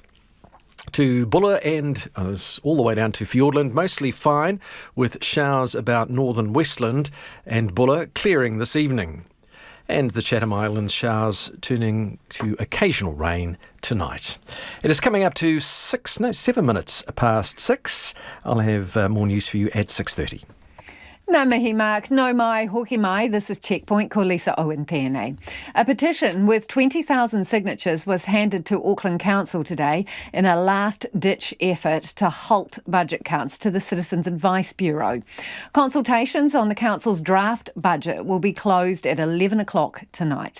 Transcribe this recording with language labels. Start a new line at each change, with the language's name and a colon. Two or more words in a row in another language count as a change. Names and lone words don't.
English: To Buller and all the way down to Fiordland, mostly fine, with showers about northern Westland and Buller clearing this evening. And the Chatham Islands, showers turning to occasional rain tonight. It is coming up to 7 minutes past 6. I'll have more news for you at 6:30.
Māori: Nā mihi Mark, no mai, hoki mai.
English: This is Checkpoint,
Māori: ko Lisa Owen tēnei.
English: A petition with 20,000 signatures was handed to Auckland Council today in a last-ditch effort to halt budget cuts to the Citizens Advice Bureau. Consultations on the Council's draft budget will be closed at 11 o'clock tonight.